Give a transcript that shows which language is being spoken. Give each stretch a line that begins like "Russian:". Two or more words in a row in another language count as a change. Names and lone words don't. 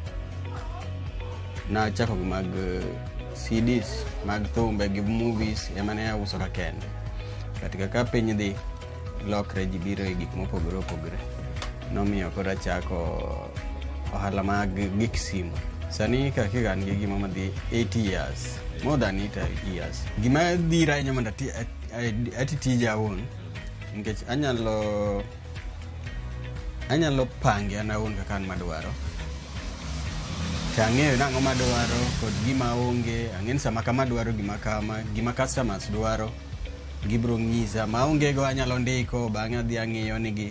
Luo (Kenya and Tanzania): Nachako mag CDs, mag thumbe gi movies, emane auso ka kende. Katika ka piny dhi lokre ji biro e gik mopogore opogore. Nomiyo koro achako ohala mag gik simu. Sani ka kigan gi gima madhi
English: 8 years, more than 8 years.
Luo (Kenya and Tanzania): Gima dhira ahinya mondo ati tija awuon, nikech anyalo pange an awuon kaka an madwaro. Ang'eyo nang'o madwaro kod gima onge, ang'en sama kama dwaro gima customers dwaro, gibro ng'isa, maonge go anyalo ndiko, bang'e adhi ang'iyo nigi.